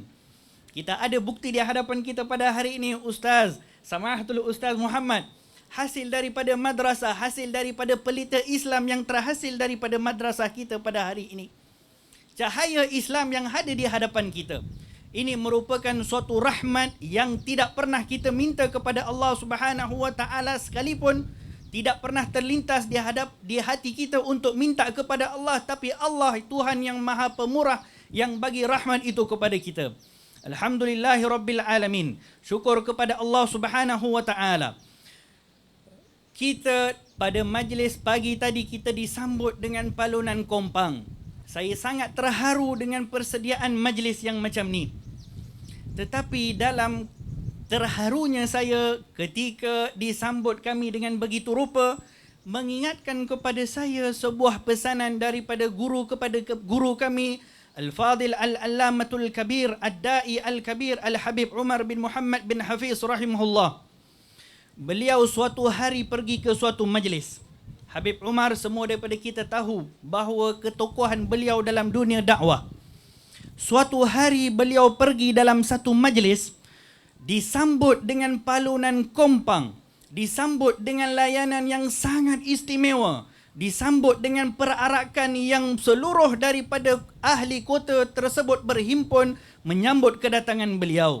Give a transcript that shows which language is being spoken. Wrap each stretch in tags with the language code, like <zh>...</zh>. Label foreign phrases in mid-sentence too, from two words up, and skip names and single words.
<ms>Kita ada bukti di hadapan kita pada hari ini, Ustaz, Samahatul Ustaz Muhammad, hasil daripada madrasah, hasil daripada pelita Islam yang terhasil daripada madrasah kita pada hari ini. Cahaya Islam yang ada di hadapan kita. Ini merupakan suatu rahmat yang tidak pernah kita minta kepada Allah</ms> <ar>سبحانه وتعالى</ar> <ms>sekalipun. Tidak pernah terlintas di hati kita untuk minta kepada Allah, tapi Allah Tuhan yang Maha Pemurah yang bagi rahmat itu kepada kita.</ms> <ar>الحمد لله رب العالمين.</ar> <ms>Syukur kepada Allah</ms> <ar>سبحانه وتعالى.</ar> <ms>Kita pada majlis pagi tadi kita disambut dengan palunan kompang. Saya sangat terharu dengan persediaan majlis yang macam ni. Tetapi dalam terharunya saya ketika disambut kami dengan begitu rupa, mengingatkan kepada saya sebuah pesanan daripada guru kepada guru kami,</ms> <ar>الفاضل العلامة الكبير، الداعي الكبير,</ar> <ms>Al-Habib Umar bin Muhammad bin Hafiz rahimahullah. Beliau suatu hari pergi ke suatu majlis. Habib Umar, semua daripada kita tahu bahawa ketokohan beliau dalam dunia dakwah. Suatu hari beliau pergi dalam satu majlis, disambut dengan palunan kompang, disambut dengan layanan yang sangat istimewa, disambut dengan perarakan yang seluruh daripada ahli kota tersebut berhimpun menyambut kedatangan beliau.</ms>